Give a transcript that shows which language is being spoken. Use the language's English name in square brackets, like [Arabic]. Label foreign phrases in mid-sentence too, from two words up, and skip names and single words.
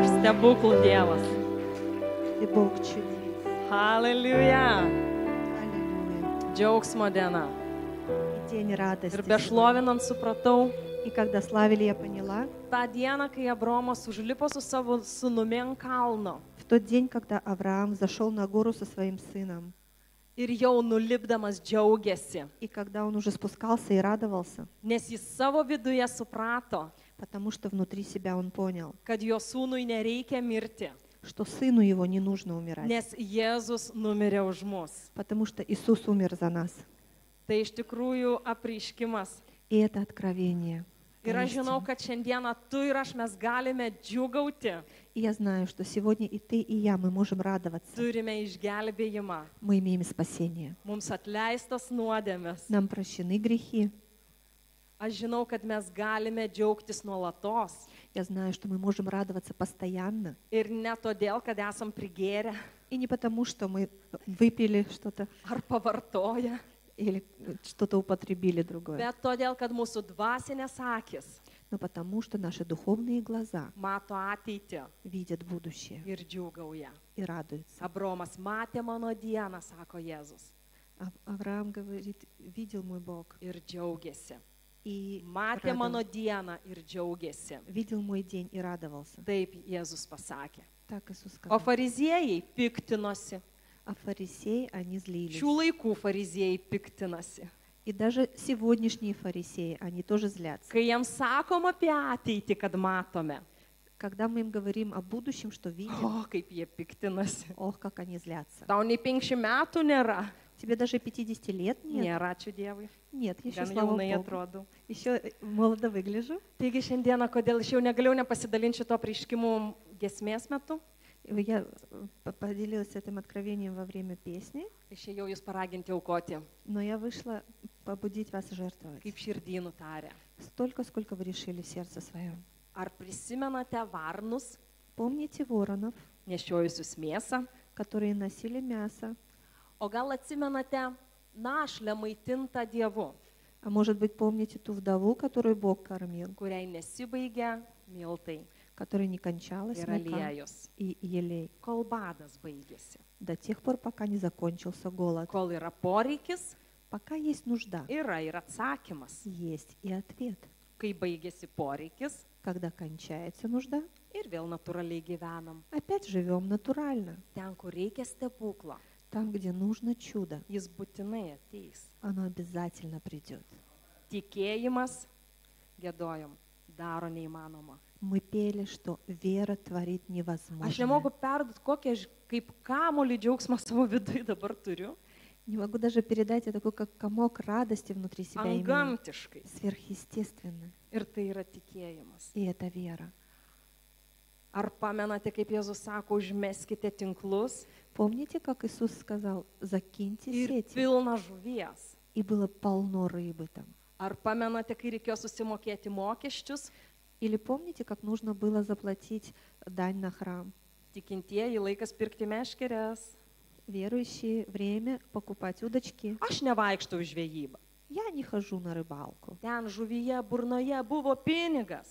[Lithuanian] stebuklų Dievas. [Russian] Ты Бог чудес. [Lithuanian] Hallelujah. [Russian] Аллилуйя. [Lithuanian] Džiaugsmo diena. [Russian] И день радости. [Lithuanian] Ir [Russian] сегодня. [Lithuanian] bešlovinant supratau, [Russian] И когда славили, я поняла, [Lithuanian] tą dieną, kai Abromas užlipo su savo sūnumi ant kalno [Russian] в тот день, когда Авраам зашел на гору со своим сыном, [Lithuanian] ir jau nulipdamas džiaugiasi, [Russian] и когда он уже спускался и радовался, [Lithuanian] nes jis savo viduje suprato, [Russian] потому что внутри себя он понял, [Lithuanian] kad jo sūnui nereikia mirti, [Russian] что сыну его не нужно умирать, [Lithuanian] nes Jėzus numirė už mus. [Russian] потому что Иисус умер за нас. [Lithuanian] Tai iš tikrųjų apreiškimas. [Russian] И это откровение. [Lithuanian] Ir aš žinau, [Russian] поистине. [Lithuanian] kad šiandieną tu ir aš mes galime džiugauti, [Russian] И я знаю, что сегодня и ты, и я, мы можем радоваться. [Lithuanian] turime išgelbėjimą, [Russian] Мы имеем спасение. [Lithuanian] mums atleistas nuodėmės. [Russian] Нам прощены грехи. [Lithuanian] Aš žinau, kad mes galime džiaugtis nuolatos. [Russian] Я знаю, что мы можем радоваться постоянно. [Lithuanian] Ir ne todėl, kad esam prigėrę [Russian] И не потому, что мы выпили что-то [Lithuanian] ar pavartoję, [Russian] или что-то употребили другое, [Lithuanian] bet todėl, kad mūsų dvasinės akis [Russian] но потому, что наши духовные глаза [Lithuanian] mato ateitį [Russian] видят будущее [Lithuanian] ir džiūgauja. [Russian] и радуются. [Lithuanian] Abromas matė mano dieną, sako Jėzus, [Russian] Авраам говорит, видел мой Бог [Lithuanian] ir džiaugiasi. [Russian] и [Lithuanian] Matė mano dieną ir džiaugiasi. [Russian] видел мой день и радовался. [Lithuanian] Taip Jėzus pasakė. [Russian] Так Иисус [Lithuanian] O [Russian] сказал. [Lithuanian] fariziejai piktinosi. [Russian] А фарисеи, они злились. [Lithuanian] Šių laikų fariziejai piktinasi. [Russian] И даже сегодняшние фарисеи, они тоже злятся. [Lithuanian] Kai jiems sakom apie ateitį, kad matome, [Russian] Когда мы им говорим о будущем, что видим, [Lithuanian] o kaip jie piktinasi. [Russian] ох, как они злятся. [Lithuanian] Tau nei 50 metų nėra. [Russian] Тебе даже 50 лет нет? [Lithuanian] Nėra, ačiū Dievui. [Russian] Нет, еще, [Lithuanian] Gan [Russian] слава [Lithuanian] jaunai [Russian] Богу. [Lithuanian] atrodo. [Russian] Еще молодо выгляжу. [Lithuanian] Taigi šiandieną, kodėl aš jau negalėjau nepasidalinti šito prieškimų gesmės metu, [Russian] Я поделилась этим откровением во время песни, [Lithuanian] išėjau jūs paraginti aukoti, [Russian] но я вышла побудить вас жертвовать. [Lithuanian] kaip širdį nutarė. [Russian] Столько, сколько вы решили в сердце своем. [Lithuanian] Ar prisimenate varnus, [Russian] Помните воронов, [Lithuanian] nešiojusius mėsą, [Russian] которые носили мясо? [Lithuanian] o gal atsimenate našlę maitintą Dievu, [Russian] А может быть, помните ту вдову, которую Бог кормил, [Lithuanian] kuriai nesibaigia miltai [Russian] которой не кончалась [Lithuanian] ir [Russian] мука [Lithuanian] aliejus, [Russian] и елей, [Lithuanian] kol badas baigėsi, [Russian] до тех пор, пока не закончился голод. [Lithuanian] kol yra poreikis, [Russian] Пока есть нужда, [Lithuanian] yra ir atsakymas. [Russian] есть и ответ. [Lithuanian] Kai baigėsi poreikis [Russian] Когда кончается нужда, [Lithuanian] ir vėl natūraliai gyvenam. [Russian] опять живем натурально. [Lithuanian] Ten, kur reikia stebuklo, [Russian] Там, где нужно чудо, [Lithuanian] jis būtinai ateis. [Russian] оно обязательно придет. [Lithuanian] Tikėjimas, gėdojom, daro neįmanoma. [Russian] Мы пели, что вера творит [Lithuanian] Aš [Russian] невозможное. [Lithuanian] nemoku perduoti, kokią aš kaip kamolį džiaugsmą savo viduje dabar turiu, [Russian] Не могу даже передать, я такой, как комок радости внутри себя имею. [Lithuanian] antgamtiškai. [Russian] Сверхъестественно. [Lithuanian] Ir tai yra tikėjimas. [Russian] И это вера. [Lithuanian] Ar pamenate, kaip Jėzus sako, užmeskite tinklus [Russian] Помните, как Иисус сказал, закиньте [Lithuanian] ir [Russian] сети? [Lithuanian] pilna žuvies? [Russian] И было полно рыбы там. [Lithuanian] Ar pamenate, kai reikėjo susimokėti mokesčius, [Russian] Или помните, как нужно было заплатить дань на храм? [Lithuanian] tikintieji laikas pirkti meškeres? [Russian] Верующие, время покупать удочки. [Lithuanian] Aš nevaikštau į žvejybą. [Russian] Я не хожу на рыбалку. [Lithuanian] Ten žuvyje, burnoje buvo pinigas.